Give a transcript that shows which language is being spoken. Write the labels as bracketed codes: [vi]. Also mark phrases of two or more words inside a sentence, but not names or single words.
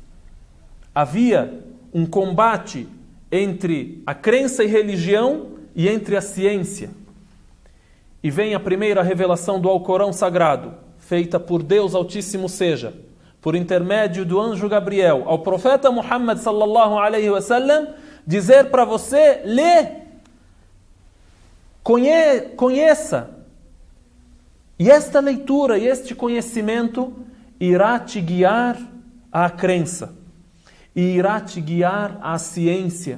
[pt] Havia um combate entre a crença e religião e entre a ciência. E vem a primeira revelação do Alcorão Sagrado, feita por Deus Altíssimo seja, por intermédio do anjo Gabriel, ao profeta Muhammad [ar] صلى الله عليه وسلم, [pt] dizer para você, lê, conheça. E esta leitura e este conhecimento irá te guiar à crença, e irá te guiar à ciência.